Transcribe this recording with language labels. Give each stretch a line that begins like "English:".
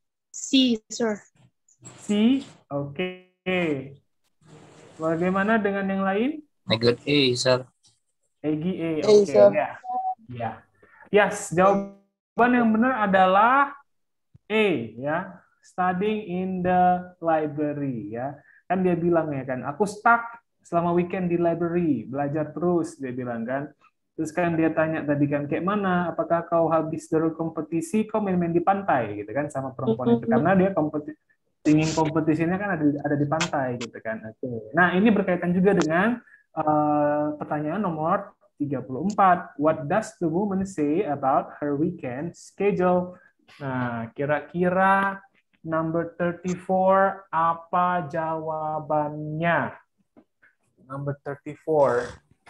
English: C, sir. C. Oke.
Indonesian: Bagaimana dengan yang lain?
English: I got A, sir. Egi A. A, Oke, sir. ya. Ya.
Indonesian: Yes, jawaban yang benar adalah A, ya.
English: Studying in the library, ya.
Indonesian: Kan dia bilang ya kan, aku stuck selama weekend di library, belajar terus, dia bilang kan. Terus kan dia tanya tadi kan, kayak mana? Apakah kau habis dari kompetisi, kau main-main di pantai, gitu kan, sama perempuan itu. Karena dia ingin kompetisinya kan ada di pantai, gitu kan. Oke. Nah, ini berkaitan juga dengan pertanyaan nomor 34.
English: What does the woman say about her weekend schedule?
Indonesian: Nah, kira-kira number 34, apa jawabannya?
English: Number 34.